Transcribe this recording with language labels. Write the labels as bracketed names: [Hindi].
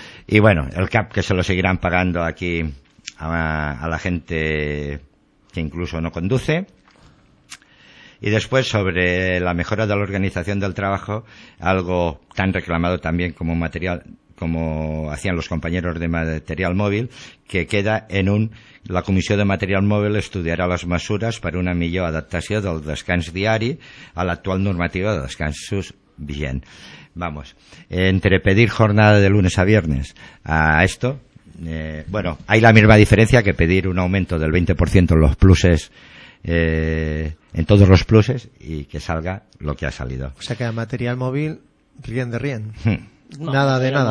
[Spanish] Y bueno, el CAP que se lo seguirán pagando aquí a la gente que incluso no conduce. Y después sobre la mejora de la organización del trabajo, algo tan reclamado también como material... como hacían los compañeros de material móvil, que queda en un... [Catalan] La comissió de material móvil estudiarà les mesures per una millor adaptació del descans diari a l'actual normativa de descansos vigent. [Spanish] Vamos, entre pedir jornada de lunes a viernes a esto, bueno, hay la misma diferencia que pedir un aumento del 20% en los pluses, en todos los pluses, y que salga lo que ha salido. O sea que a material móvil, [French] rien de rien. [Spanish] No, nada de nada.